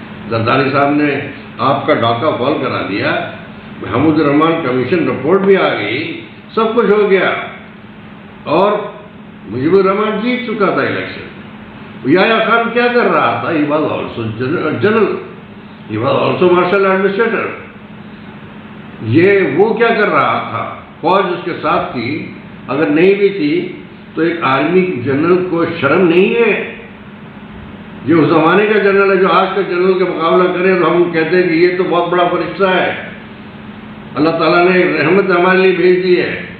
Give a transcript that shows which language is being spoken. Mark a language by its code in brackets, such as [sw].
[ur] زرداری صاحب نے آپ کا ڈاکہ فال کرا دیا، محمود الرحمان کمیشن رپورٹ بھی آ گئی، سب کچھ ہو گیا، اور مجیب الرحمان جیت چکا تھا الیکشن. یحییٰ خان کیا کر رہا تھا؟ [en] He was also general. He was also martial administrator. [ur] یہ وہ کیا کر رہا تھا؟ فوج اس کے ساتھ تھی، اگر نہیں بھی تھی تو ایک آرمی جنرل کو شرم نہیں ہے؟ جو اس زمانے کا جنرل ہے، جو آج کا جنرل کا مقابلہ کرے تو ہم کہتے ہیں کہ یہ تو بہت بڑا فرشتہ ہے، اللہ تعالیٰ نے رحمت ہمارے لیے بھیج دی ہے.